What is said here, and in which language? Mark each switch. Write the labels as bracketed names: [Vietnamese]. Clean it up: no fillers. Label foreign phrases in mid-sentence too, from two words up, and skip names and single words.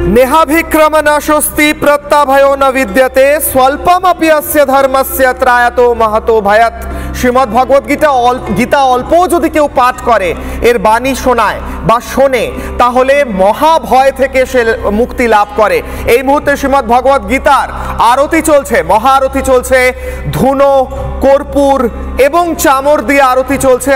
[Sanskrit] नेहाभिक्रम न स्वस्ति प्रत्याभयो न विद्यते स्वल्पमपि अस्य धर्मस्य त्रायतो महतो भयत्। [Bangla] শ্রীমদ্ ভগবত গীতা অল্প যদি কেউ পাঠ করে এর বাণী শোনায় বা শোনে তাহলে মহাভয় থেকে সে মুক্তি লাভ করে। এই মুহূর্তে শ্রীমদ্ ভগবত গীতার আরতি চলছে, মহা আরতি চলছে, ধুনো কর্পূর এবং চামর দিয়ে আরতি চলছে।